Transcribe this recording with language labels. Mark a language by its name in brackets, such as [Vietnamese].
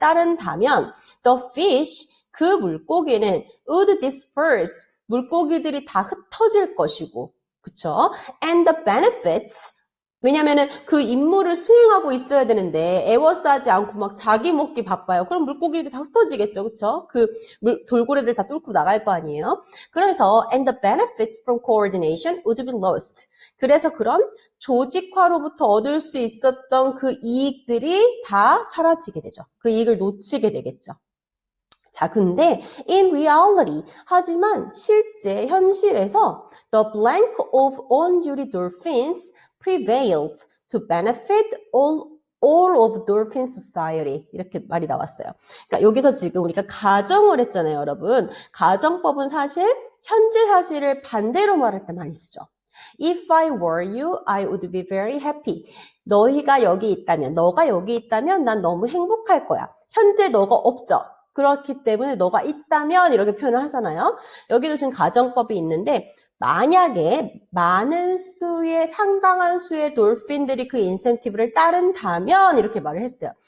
[Korean] 따른다면, [English] the fish, [Korean] 그 물고기는 [English] would disperse, [Korean] 물고기들이 다 흩어질 것이고, 그쵸? [English] And the benefits, [Korean] 왜냐면은 그 임무를 수행하고 있어야 되는데 에워싸지 않고 막 자기 먹기 바빠요. 그럼 물고기들이 다 흩어지겠죠. 그쵸? 돌고래들 다 뚫고 나갈 거 아니에요? 그래서 [English] and the benefits from coordination would be lost. [Korean] 그래서 그런 조직화로부터 얻을 수 있었던 그 이익들이 다 사라지게 되죠. 그 이익을 놓치게 되겠죠. 자, 근데 [English] in reality, [Korean] 하지만 현실에서 [English] the blank of on-duty dolphins prevails to benefit all of dolphin society. [Korean] 이렇게 말이 나왔어요. 그러니까 여기서 지금 우리가 가정을 했잖아요, 여러분. 가정법은 사실 현재 사실을 반대로 말할 때 많이 쓰죠. [English] If I were you, I would be very happy. [Korean] 너가 여기 있다면 난 너무 행복할 거야. 현재 너가 없죠. 그렇기 때문에 너가 있다면 이렇게 표현을 하잖아요. 여기도 지금 가정법이 있는데 만약에 상당한 수의 돌핀들이 그 인센티브를 따른다면 이렇게 말을 했어요.